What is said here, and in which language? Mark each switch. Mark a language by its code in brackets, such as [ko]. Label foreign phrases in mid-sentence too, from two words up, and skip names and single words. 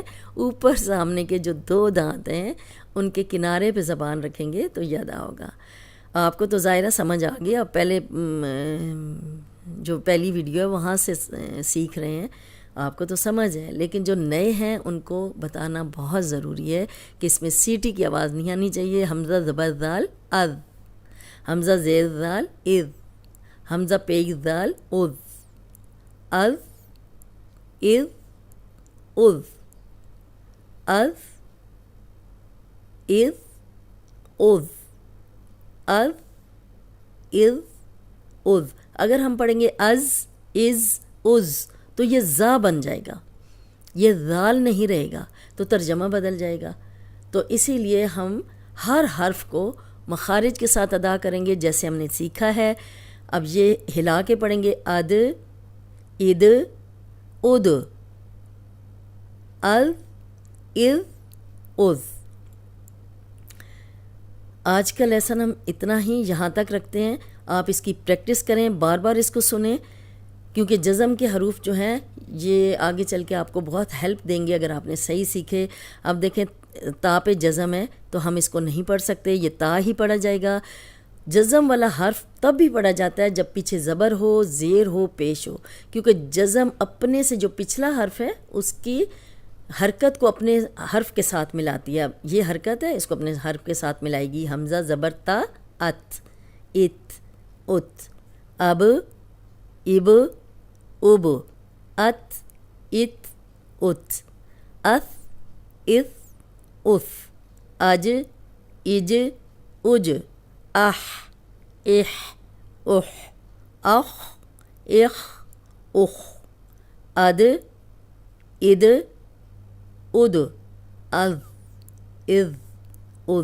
[ur] اوپر سامنے کے جو 2 دانت ہیں ان کے کنارے پہ زبان رکھیں گے تو یہ ادا ہوگا. آپ کو تو ظاہرہ سمجھ آ گیا، آپ پہلے جو پہلی ویڈیو ہے وہاں سے سیکھ رہے ہیں، آپ کو تو سمجھ ہے. لیکن جو نئے ہیں ان کو بتانا بہت ضروری ہے کہ اس میں سیٹی کی آواز نہیں آنی چاہیے. حمزہ زبر دال از، حمزہ زیر دال از، حمزہ پیش دال از، از از از، از از از، از از از. اگر ہم پڑھیں گے از از از تو یہ زا بن جائے گا، یہ ذال نہیں رہے گا، تو ترجمہ بدل جائے گا. تو اسی لیے ہم ہر حرف کو مخارج کے ساتھ ادا کریں گے جیسے ہم نے سیکھا ہے. اب یہ ہلا کے پڑھیں گے اد اد اد، اد از از. آج کا لیسن ہم اتنا ہی یہاں تک رکھتے ہیں. آپ اس کی پریکٹس کریں، بار بار اس کو سنیں، کیونکہ جزم کے حروف جو ہیں یہ آگے چل کے آپ کو بہت ہیلپ دیں گے اگر آپ نے صحیح سیکھے. اب دیکھیں تا پہ جزم ہے تو ہم اس کو نہیں پڑھ سکتے، یہ تا ہی پڑھا جائے گا. جزم والا حرف تب بھی پڑھا جاتا ہے جب پیچھے زبر ہو، زیر ہو، پیش ہو، کیونکہ جزم اپنے سے جو پچھلا حرف ہے اس کی حرکت کو اپنے حرف کے ساتھ ملاتی ہے. اب یہ حرکت ہے، اس کو اپنے حرف کے ساتھ ملائے گی. حمزہ زبر تا ات، ات ات، اب اب اب، ات ات ات، اث اث اث، اج اج اج، اح اح اح، اخ اخ اخ، اد اد اد، از از از.